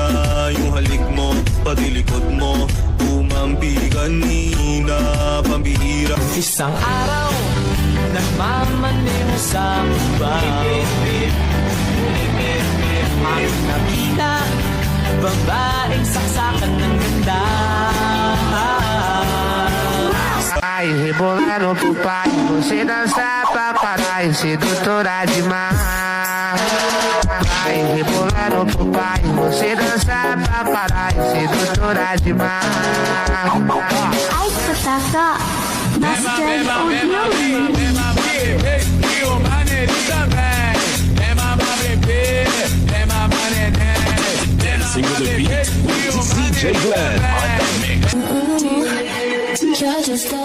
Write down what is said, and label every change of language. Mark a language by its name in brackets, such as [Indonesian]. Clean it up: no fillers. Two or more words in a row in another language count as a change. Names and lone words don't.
[Filipino] Yung halik mo, pati likod mo, umampi kanina. Pambihira. Isang araw, nagmamaneho sa bibig. Ang nakita, babaeng saksakan ng ganda. [Portuguese] Ai, rebolando pro pai, você dança pra caralho, sedutora demais. Ai, rebolando pro pai, você dança pra caralho, sedutora demais. Ai, [English] Patata, Bastard Audio. Dancing with the beat with DJ Glenn on the mix. You're just